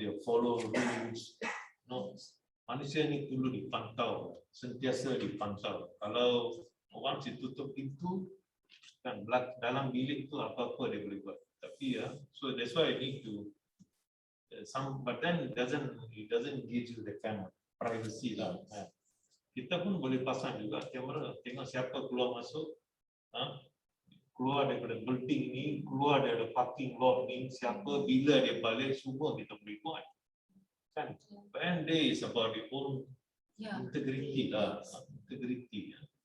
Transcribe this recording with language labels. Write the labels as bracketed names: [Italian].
[English] They follow rules. [Malay] Manusia ni perlu dipantau, sentiasa dipantau. Kalau once tutup pintu, kan dalam bilik tu apa-apa dia boleh buat. Tapi [English] so that's why I need to but then it doesn't give you the kind of privacy lah. [Malay] Kita pun boleh pasang juga kamera, tengok siapa keluar masuk, keluar daripada building ni, keluar daripada parking lot ni, siapa, bila dia balik, semua kita boleh buat. Kan? [English] And there is about the own integrity lah, integrity.